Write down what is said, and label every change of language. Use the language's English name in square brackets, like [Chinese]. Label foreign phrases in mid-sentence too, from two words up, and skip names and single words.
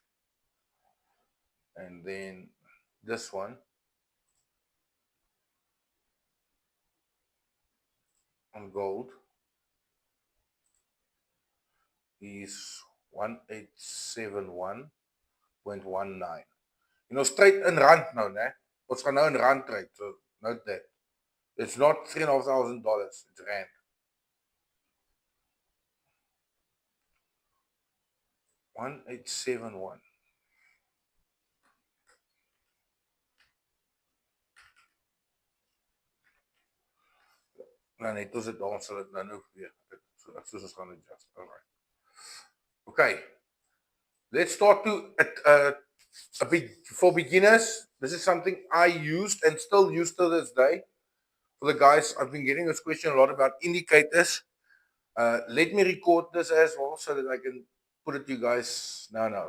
[English] And then this one on gold is 1871.19. You know, straight in rand now, [Afrikaans] né? Ons gaan nou in rand trade, [English] so note that. It's not $3,500, it's rand. $1871. [Afrikaans] Nou net ons dit daar sal dit nou weer. Soos ons gaan adjust. [English] Alright. Okay. Let's start to a bit for beginners. This is something I used and still use to this day. For the guys, I've been getting this question a lot about indicators. Let me record this as well so that I can put it to you guys now.